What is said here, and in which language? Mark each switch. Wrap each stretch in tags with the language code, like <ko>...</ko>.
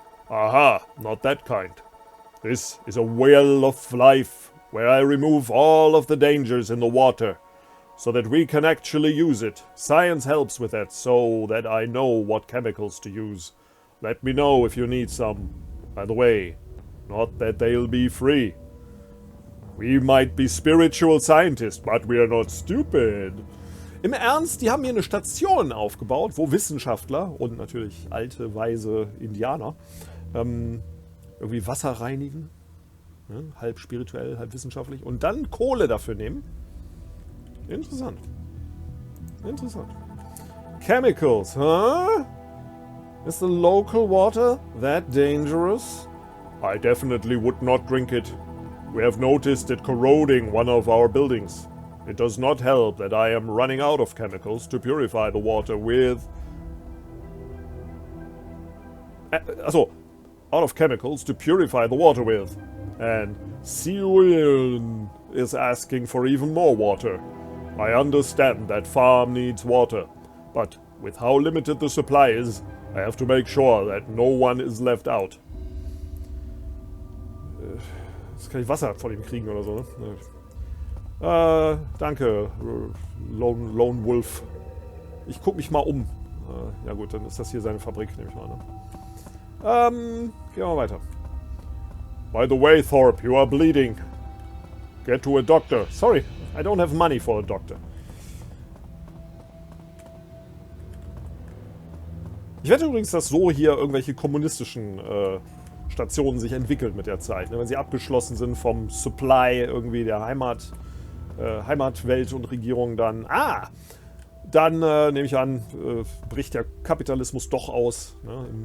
<en>Aha, not that kind. This is a well of life, where I remove all of the dangers in the water, so that we can actually use it. Science helps with that, so that I know what chemicals to use. Let me know if you need some. By the way, not that they'll be free. We might be spiritual scientists, but we are not stupid.</en> <de>Im Ernst, die haben hier eine Station aufgebaut, wo Wissenschaftler und natürlich alte, weise Indianer irgendwie Wasser reinigen. Ne? Halb spirituell, halb wissenschaftlich. Und dann Kohle dafür nehmen. Interessant. Interessant.</de> <en>Chemicals, huh? Is the local water that dangerous? I definitely would not drink it. We have noticed it corroding one of our buildings. It does not help that I am running out of chemicals to purify the water with... Also, out of chemicals to purify the water with. And Siedeln is asking for even more water. I understand that farm needs water, but with how limited the supply is, I have to make sure that no one is left out.</en> <de>Jetzt kann ich Wasser von ihm kriegen oder so, ne? Danke, Lone Wolf. Ich guck mich mal um. Ja gut, dann ist das hier seine Fabrik, nehme ich mal an. Ne? Gehen wir mal weiter.</de> <en>By the way, Thorpe, you are bleeding. Get to a doctor. Sorry, I don't have money for a doctor.</en> <de>Ich wette übrigens, dass so hier irgendwelche kommunistischen Stationen sich entwickeln mit der Zeit. Ne? Wenn sie abgeschlossen sind vom Supply irgendwie der Heimatwelt und Regierung, dann... Dann nehme ich an, bricht der Kapitalismus doch aus, ne?</de>